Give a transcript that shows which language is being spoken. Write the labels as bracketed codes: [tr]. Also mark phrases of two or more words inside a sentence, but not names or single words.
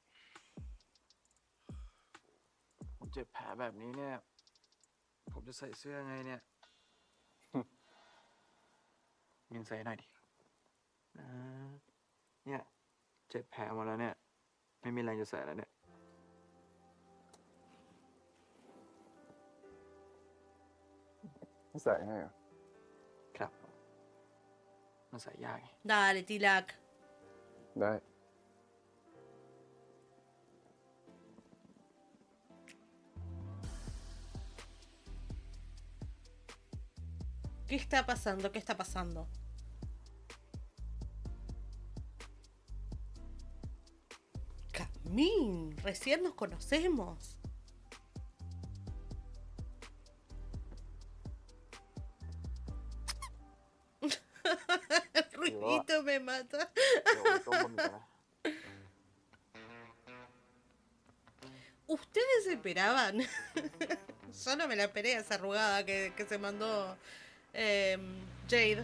[th] ผมเจ็บแผลแบบนี้เนี่ย ผมจะใส่เสื้อไงเนี่ย มินใส่หน่อยดิเนี่ย เจ็บแผลหมดแล้วเนี่ย ไม่มีแรงจะใส่แล้วเนี่ย ใส่ให้เหรอ ครับ มันใส่ยากไง [es] Dale, Tilak. [th] ได้ [es] ¿Qué está pasando? ¿Qué está pasando? Camín, recién nos conocemos. El ruidito me mata. [th] เดี๋ยวต้มบะหมี่ก่อนนะ [es] ¿Ustedes esperaban? Yo no me la esperé esa arrugada que se mandó Jade.